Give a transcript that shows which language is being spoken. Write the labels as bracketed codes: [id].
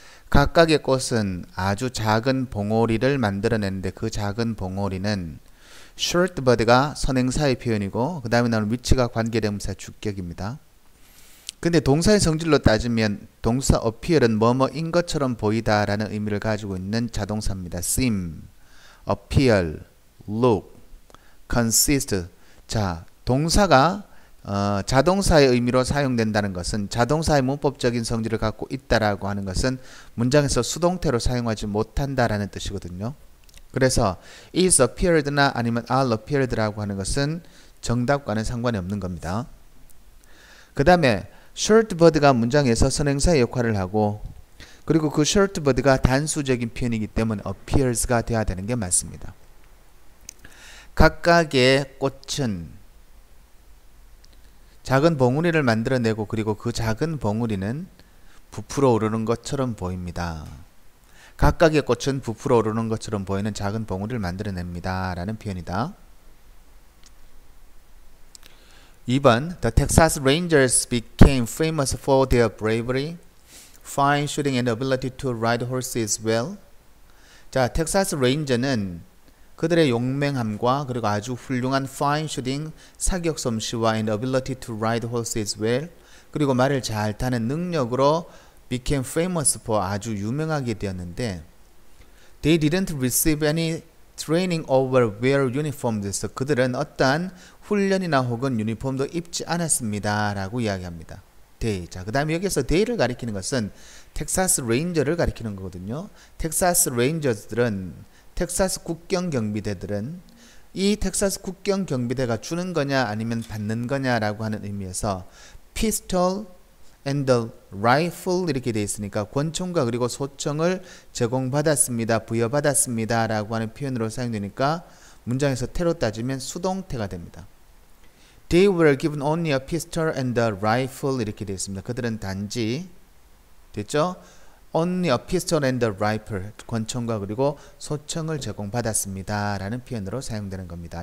[ko] 각각의 꽃은 아주 작은 봉오리를 만들어내는데 그 작은 봉오리는 short bud가 선행사의 표현이고 그 다음에 나오는 which가 관계대명사 주격입니다. 근데 동사의 성질로 따지면 동사 appear은 뭐뭐인 것처럼 보이다 라는 의미를 가지고 있는 자동사입니다. [en] seem, appear, look, consist. [ko] 자, 동사가 자동사의 의미로 사용된다는 것은 자동사의 문법적인 성질을 갖고 있다라고 하는 것은 문장에서 수동태로 사용하지 못한다라는 뜻이거든요. 그래서 is appeared나 아니면 are appeared라고 하는 것은 정답과는 상관이 없는 겁니다. 그 다음에 short bud가 문장에서 선행사의 역할을 하고 그리고 그 short bud가 단수적인 표현이기 때문에 appears가 돼야 되는 게 맞습니다. 각각의 꽃은 작은 봉우리를 만들어내고 그리고 그 작은 봉우리는 부풀어 오르는 것처럼 보입니다. 각각의 꽃은 부풀어 오르는 것처럼 보이는 작은 봉우리를 만들어냅니다 라는 표현이다. [en] 2번 The Texas Rangers became famous for their bravery, fine shooting and ability to ride horses well. [ko] 자, 텍사스 레인저는 그들의 용맹함과 그리고 아주 훌륭한 [en] fine shooting, [ko] 사격 솜씨와 [en] and ability to ride horses well, [ko] 그리고 말을 잘 타는 능력으로 [en] became famous for [ko] 아주 유명하게 되었는데 [en] They didn't receive any training or wear uniforms. [ko] 그들은 어떠한 훈련이나 혹은 유니폼도 입지 않았습니다 라고 이야기합니다. [en] They. [ko] 자, 그 다음에 여기서 they를 가리키는 것은 텍사스 레인저를 가리키는 거거든요. 텍사스 레인저들은 텍사스 국경 경비대들은 이 텍사스 국경 경비대가 주는 거냐 아니면 받는 거냐라고 하는 의미에서 [en] pistol and the rifle [ko] 이렇게 되어 있으니까 권총과 그리고 소총을 제공받았습니다. 부여받았습니다 라고 하는 표현으로 사용되니까 문장에서 태로 따지면 수동태가 됩니다. [en] They were given only a pistol and a rifle [ko] 이렇게 되어 있습니다. 그들은 단지 됐죠? [en] Only a pistol and a rifle [ko] 권총과 그리고 소총을 제공받았습니다 라는 표현으로 사용되는 겁니다.